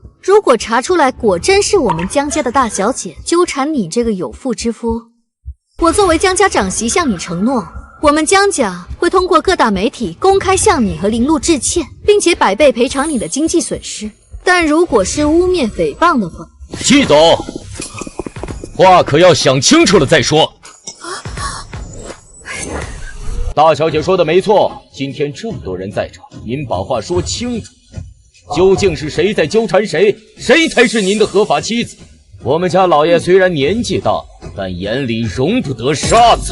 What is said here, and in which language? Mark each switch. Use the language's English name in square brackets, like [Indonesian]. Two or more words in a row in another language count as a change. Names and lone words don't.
[Chinese] 如果查出來果真是我們江家的大小姐糾纏你這個有婦之夫，我作為江家長媳向你承諾，我們江家會通過各大媒體公開向你和林露致歉，並且100倍賠償你的經濟損失。但如果是污衊誹謗的話，季總，話可要想清楚了再說。大小姐说的没错，今天这么多人在这，您把话说清楚，究竟是谁在纠缠谁？谁才是您的合法妻子？我们家老爷虽然年紀大，但眼裡容不得沙子。